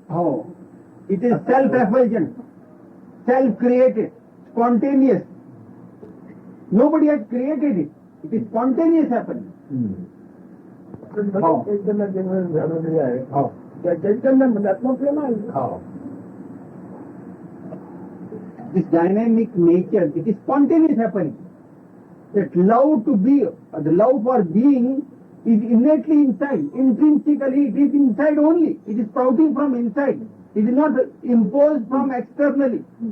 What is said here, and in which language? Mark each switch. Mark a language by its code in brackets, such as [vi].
[en] Oh, it is self-effulgent, self-created, spontaneous. Nobody has created it. It is spontaneous happening. [mr] चैतन्य निर्माण झालेली आहे. त्या चैतन्यामध्ये आत्मप्रेम आहे. [en] This dynamic nature, it is spontaneous happening. That love to be, the love for being is innately inside. Intrinsically, it is inside only. It is sprouting from inside. It is not imposed from externally.